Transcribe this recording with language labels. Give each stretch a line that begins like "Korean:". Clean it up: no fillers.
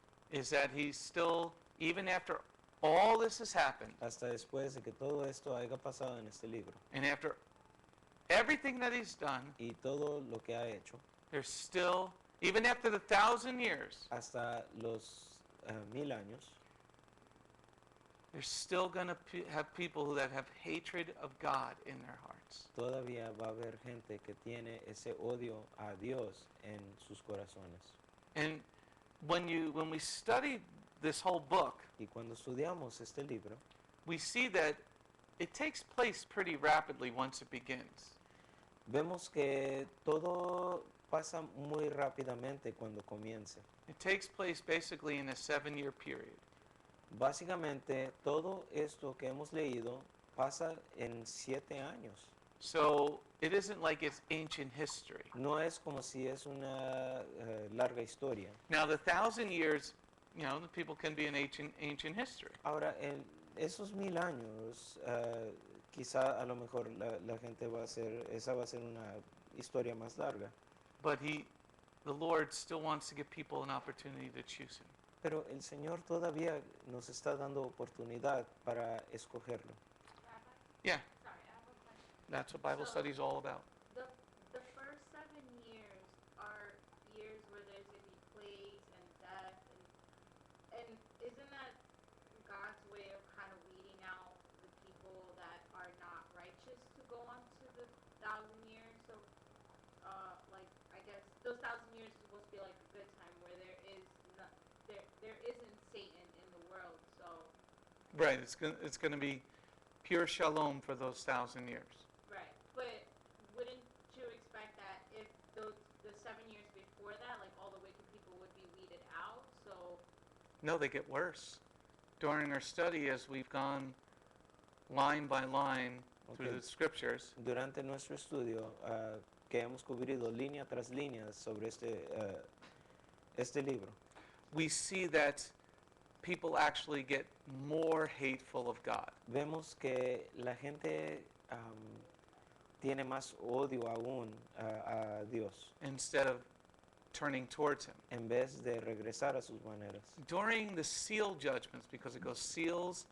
English: is that he's still, even after all this has happened,
Spanish: Hasta después de que todo esto haya pasado en este libro
English: and after everything that he's done,
Spanish: y todo lo que ha hecho,
English: there's still, even after the 1,000 years,
Spanish: hasta los 1000 años,
English: there's still going to have people that have hatred of God in their hearts.
Spanish: todavía va a haber gente que tiene ese odio a Dios en sus corazones.
English: And when we study this whole book,
Spanish: Y cuando estudiamos este libro,
English: we see that it takes place pretty rapidly once it begins.
Spanish: vemos que todo pasa muy rápidamente cuando comience.
English: It takes place basically in a 7-year period.
Spanish: Básicamente, todo esto que hemos leído pasa en 7 años.
English: So it isn't like it's ancient history.
Spanish: No es como si es una larga historia.
English: Now the 1,000 years, the people can be in ancient history.
Spanish: Ahora, en esos 1000 años, quizá a lo mejor la gente esa va a ser una historia más larga.
English: But the Lord still wants to give people an opportunity to choose him.
Spanish: Pero el Señor todavía nos está dando oportunidad para escogerlo.
English: Yeah, Sorry, I have a question. that's what Bible study is all about. The first 7 years are years where there's going to be plagues and death, and isn't that God's way of kind of weeding out the people that are not righteous to go on to the 1,000 years? So, like, I guess those 1,000 years is supposed to be like a good time where there isn't Satan in the world. So, Right, it's going to be pure shalom for those 1,000 years. right, but wouldn't you expect that if the 7 years before that, like all the wicked people would be weeded out? So, No, they get worse. During our study, as we've gone line by line through Okay. the scriptures,
Spanish: Durante nuestro estudio, que hemos cubrido línea tras línea sobre este libro,
English: we see that people actually get more hateful of God.
Spanish: vemos que la gente tiene más odio aún a Dios
English: Instead of turning towards him.
Spanish: en vez de regresar a sus maneras.
English: During the seal judgments, because it goes seals,